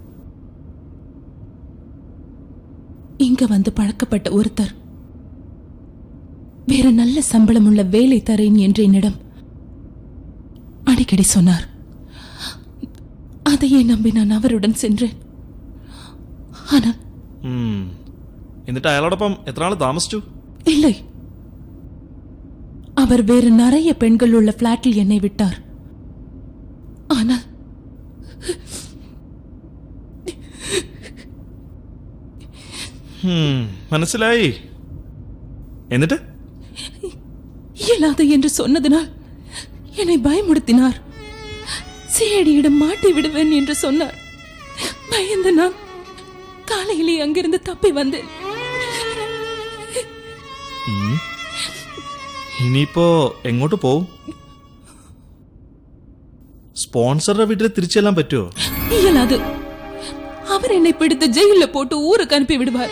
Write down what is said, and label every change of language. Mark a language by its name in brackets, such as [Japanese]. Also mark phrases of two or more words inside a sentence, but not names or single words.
[Tamil] இங்க வந்து பழக்கப்பட்ட ஒருத்தர் வேற நல்ல சம்பளம் உள்ள வேலை தரேன் என்று என்னிடம் அடிக்கடி சொன்னார். அதையே நம்பி நான் அவருடன் சென்றேன். ஆனால் [Malayalam] എന്നിട്ട് അയാളോടൊപ്പം എത്ര നാൾ താമസിച്ചു? [Tamil] இல்லை, அவர் வேறு நிறைய பெண்கள் உள்ள பிளாட்டில் என்னை விட்டார். ஆனால் [Malayalam] മനസ്സിലായി. എന്നിട്ട് [Tamil] இயலாது என்று சொன்னதினால் என்னை பயமுறுத்தினார். சிஐடியிடம் மாட்டி விடுவேன் என்று சொன்னார். பயந்து நான் காலையிலே அங்கிருந்து தப்பி வந்தேன். [Malayalam] ഇനിയിപ്പോ എങ്ങോട്ട് പോവും? സ്പോൺസറുടെ വീട്ടിൽ തിരിച്ചെല്ലാൻ പറ്റുമോ? [Tamil] இயலாது. அவர் என்னை பிடித்து ஜெயில போட்டு ஊருக்கு அனுப்பி விடுவார்.